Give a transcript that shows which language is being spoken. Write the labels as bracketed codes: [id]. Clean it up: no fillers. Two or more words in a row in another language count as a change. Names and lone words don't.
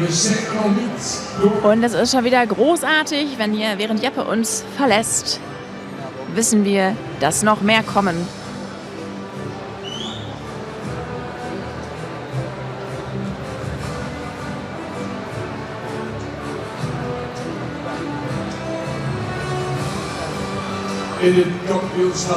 [nl] We zijn er nog niet door. [de] Und es ist schon wieder großartig, wenn hier, während Jeppe uns verlässt, wissen wir, dass noch mehr kommen. [nl] In het kampioenschap.